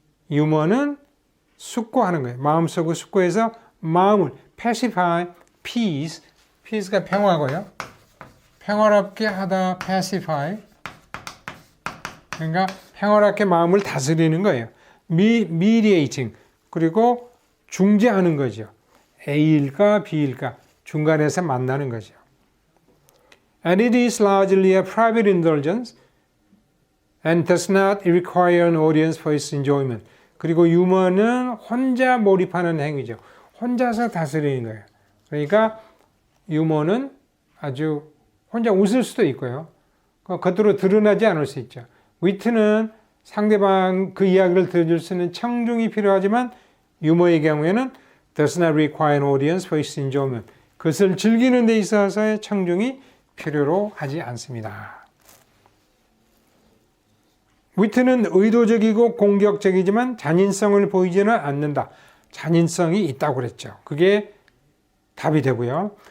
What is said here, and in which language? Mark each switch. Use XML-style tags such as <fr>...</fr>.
<ko>유머는 숙고하는 거예요. 마음속을 숙고해서 마음을 pacify, peace, peace가 평화고요. 평화롭게 하다, pacify. 그러니까 평화롭게 마음을 다스리는 거예요. mediating, 그리고 중재하는 거죠. A일까 B일까 중간에서 만나는 거죠.</ko> <en>And it is largely a private indulgence and does not require an audience for its enjoyment.</en> <ko>그리고 유머는 혼자 몰입하는 행위죠. 혼자서 다스리는 거예요. 그러니까 유머는 아주 혼자 웃을 수도 있고요. 겉으로 드러나지 않을 수 있죠. 위트는 상대방 그 이야기를 들어줄 수 있는 청중이 필요하지만 유머의 경우에는</ko> <en>does not require an audience for its enjoyment.</en> <ko>그것을 즐기는 데 있어서의 청중이 필요로 하지 않습니다. 위트는 의도적이고 공격적이지만 잔인성을 보이지는 않는다. 잔인성이 있다고 그랬죠. 그게 답이 되고요.</ko>